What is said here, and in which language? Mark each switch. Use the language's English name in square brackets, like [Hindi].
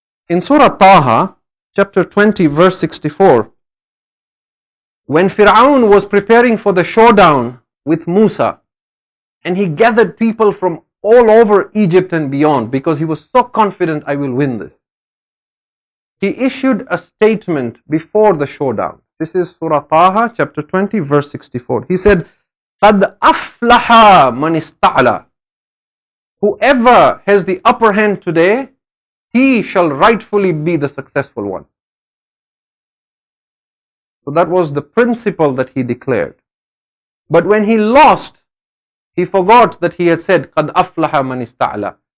[English] In Surah Taha, chapter 20, verse 64, when Fir'aun was preparing for the showdown with Musa, and he gathered people from all over Egypt and beyond, because he was so confident, I will win this. He issued a statement before the showdown. This is Surah Taha, chapter 20, verse 64. He said, [Arabic] قَدْ أَفْلَحَ مَنِ اسْتَعْلَى. [English] Whoever has the upper hand today, he shall rightfully be the successful one. So that was the principle that he declared. But when he lost, he forgot that he had said, [Arabic] قَدْ أَفْلَحَ مَنِ اسْتَعْلَى.